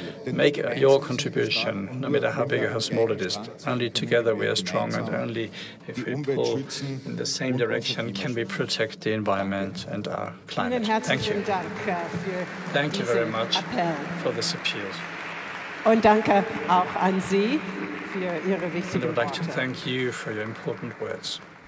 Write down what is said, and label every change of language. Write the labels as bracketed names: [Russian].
[English] Make your contribution, no matter how big or how small it is. Only together we are strong, and only if we pull in the same direction can we protect the environment and our climate. Thank you. Thank you very much for this appeal. [German] Und danke auch an Sie für Ihre wichtigen [English] Worte. I would like to thank you for your important words.